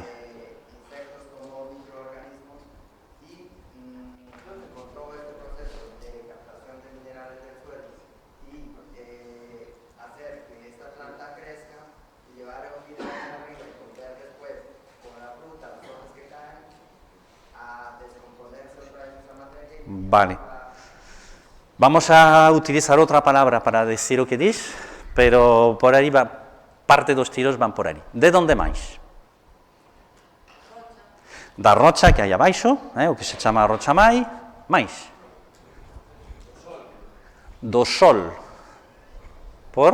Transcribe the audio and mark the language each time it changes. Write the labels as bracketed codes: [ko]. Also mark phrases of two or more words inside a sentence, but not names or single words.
[es] insectos como microorganismos, y se encontró este proceso de captación de minerales del suelo y hacer que esta planta crezca y llevar los minerales arriba y volver después con la fruta, las hojas que caen, a descomponerse otra vez esa materia. Vale. [gl] Vamos a utilizar outra palabra para decir o que dis, pero por aí parte dos tiros van por aí. De onde máis? Da rocha que hai abaixo, o que se chama rocha máis. Do sol. Por?